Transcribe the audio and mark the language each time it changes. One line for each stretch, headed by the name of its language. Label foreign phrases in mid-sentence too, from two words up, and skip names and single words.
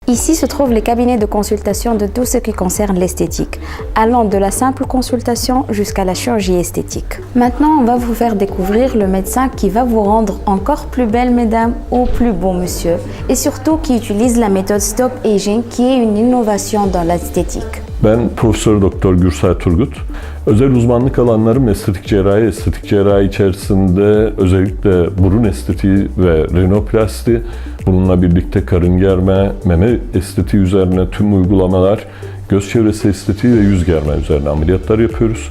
French: Ici se trouvent les cabinets de consultation de tout ce qui concerne l'esthétique, allant de la simple consultation jusqu'à la chirurgie esthétique. Maintenant, on va vous faire découvrir le médecin qui va vous rendre encore plus belle, mesdames, ou plus beau, monsieur, et surtout qui utilise la méthode Stop Aging, qui est une innovation dans l'esthétique.
Turkish: Ben Profesör Doktor Gürsel Turgut. Özel uzmanlık alanlarım estetik cerrahi içerisinde özellikle burun estetiği ve rinoplasti, bununla birlikte karın germe, meme estetiği üzerine tüm uygulamalar, göz çevresi estetiği ve yüz germe üzerine ameliyatlar yapıyoruz.